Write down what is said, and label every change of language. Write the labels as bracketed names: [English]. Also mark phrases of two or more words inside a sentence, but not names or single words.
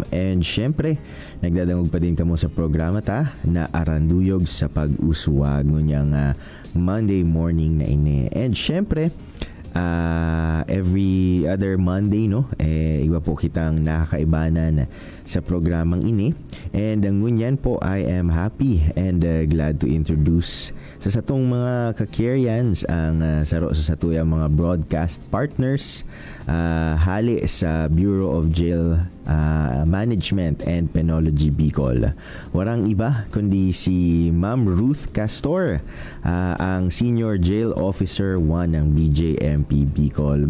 [Bikol] And syempre, nagdadangog pa din kamo sa programa na Aranduyog sa Pag-uswag ngunyang [English] Monday morning [Bikol] na ini. And syempre, [English] every other Monday, [Bikol] iba po kitang nakakaibanan sa programang ini. And ang ngunyan po, [English] I am happy and glad to introduce [Bikol] sa satong mga kakeryans ang saro sa satuyang mga [English] broadcast partners [Bikol] hali sa Bureau of Jail Management and Penology Bicol. Warang iba kundi si Ma'am Ruth Castor, ang Senior Jail Officer 1 ng BJMP Bicol.